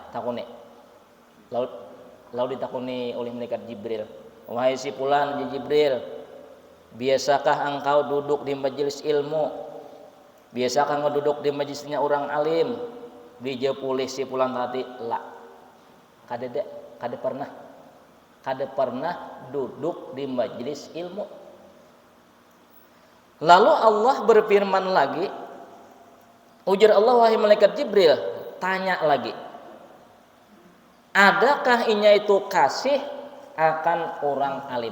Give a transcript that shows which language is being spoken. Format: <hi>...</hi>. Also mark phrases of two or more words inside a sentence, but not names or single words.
<bjn>Takuni.</bjn> <id>Lalu ditakuni oleh malaikat Jibril, wahai si fulan Jibril, biasakah engkau duduk di majelis ilmu? Biasakah engkau duduk di majelisnya orang alim? Dijawab oleh si fulan tadi,</id> <ar>la.</ar> <id>Kada pernah duduk di majelis ilmu. Lalu Allah berfirman lagi, ujar Allah, wahai malaikat Jibril, tanya lagi, adakah inya itu kasih akan orang alim?</id>